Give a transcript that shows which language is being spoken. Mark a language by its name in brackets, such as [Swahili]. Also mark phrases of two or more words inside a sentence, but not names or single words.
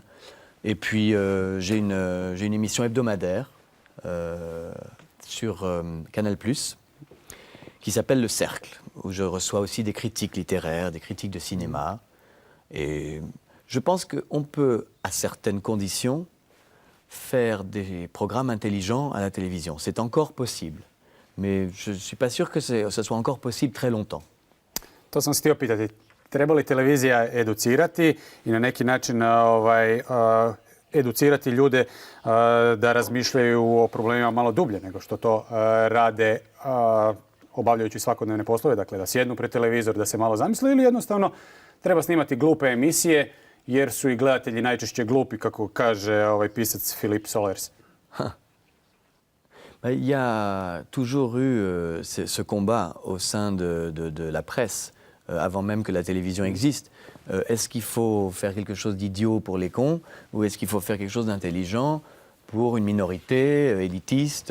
[French] Et puis j'ai une émission hebdomadaire sur Canal+, qui s'appelle Le Cercle, où je reçois aussi des critiques littéraires, des critiques de cinéma. Et je pense qu'on peut, à certaines conditions, faire des programmes intelligents à la télévision. C'est encore possible. Mais je ne suis pas sûr que ce soit encore possible très longtemps. [Croatian] To sam se htio pitati. Treba li televizija educirati i na neki način educirati ljude da razmišljaju o problemima malo dublje nego što to rade obavljajući svakodnevne poslove, dakle da sjednu pred televizor, da se malo zamisle, ili jednostavno treba snimati glupe emisije jer su i gledatelji najčešće glupi, kako kaže pisac Philip Solers. [French] Il y a toujours eu ce combat au sein de la presse, avant même que la télévision existe. Est-ce qu'il faut faire quelque chose d'idiot pour les cons ou est-ce qu'il faut faire quelque chose d'intelligent pour une minorité élitiste?